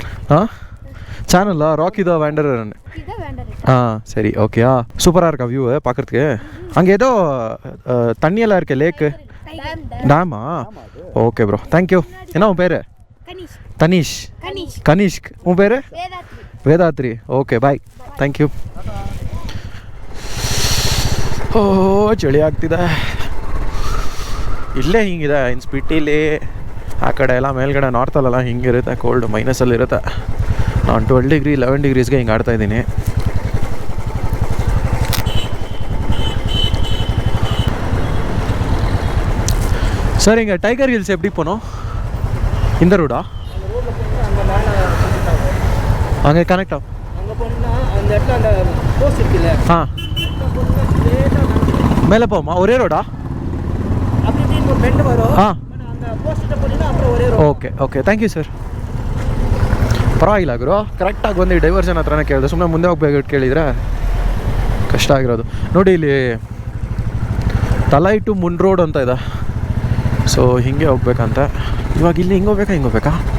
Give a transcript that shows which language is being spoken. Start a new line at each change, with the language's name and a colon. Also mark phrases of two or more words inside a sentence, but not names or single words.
Tamil: சேனலா ராக்கி த வேண்டர். சரி, ஓகேயா. சூப்பராக இருக்கா வியூ பார்க்குறதுக்கு? அங்கே ஏதோ தண்ணியெல்லாம் இருக்கு, லேக்கு, டேமா?
English: okay bro, thank you.
Tamil: என்ன உன் பேர்? தனீஷ். கனிஷ்க். உன் பேர்?
Kannada: ವೇದಾತ್ರಿ.
English: okay, bye, thank you.
Kannada: ಓ ಚಳಿ ಆಗ್ತಿದೆ. ಇಲ್ಲೇ ಹಿಂಗಿದೆ ಇನ್ನು ಸ್ಪಿಟ್ಟಿಲಿ. ಆ ಕಡೆ ಎಲ್ಲ ಮೇಲ್ಗಡೆ ನಾರ್ತಲ್ಲೆಲ್ಲ ಹಿಂಗಿರುತ್ತೆ, ಕೋಲ್ಡ್ ಮೈನಸಲ್ಲಿರುತ್ತೆ. ನಾನು 12 ಡಿಗ್ರಿ 11 ಡಿಗ್ರೀಸ್ಗೆ ಹಿಂಗೆ ಆಡ್ತಾಯಿದ್ದೀನಿ.
Tamil: சார் இங்கே டைகர் ஹில்ஸ் எப்படி போனோம்? இந்த ரோடா? அங்கே கனெக்ட் ஆகும். அங்கே போனால் அந்த இடத்துல அந்த போஸ்ட் இருக்குல்ல, மேலே போமா? ஒரே ரோடா? அப்படி ஒரு பெண்ட் வரும். அந்த போஸ்ட்டை போனீங்கன்னா அப்புறம் ஒரே ரோடு.
English: okay, okay, thank you sir.
Kannada: ಪರವಾಗಿಲ್ಲ ಗುರು, ಕರೆಕ್ಟಾಗಿ ಬಂದು ಡೈವರ್ಷನ್ ಹತ್ರನೇ ಕೇಳಿದೆ. ಸುಮ್ಮನೆ ಮುಂದೆ ಹೋಗ್ಬೇಕು ಕೇಳಿದರೆ ಕಷ್ಟ ಆಗಿರೋದು. ನೋಡಿ ಇಲ್ಲಿ ತಲೈ ಟು ಮುನ್ ರೋಡ್ ಅಂತ ಇದೆ. ಸೊ ಹಿಂಗೆ ಹೋಗ್ಬೇಕಂತ. ಇವಾಗ ಇಲ್ಲಿ ಹಿಂಗೆ ಹೋಗ್ಬೇಕಾ?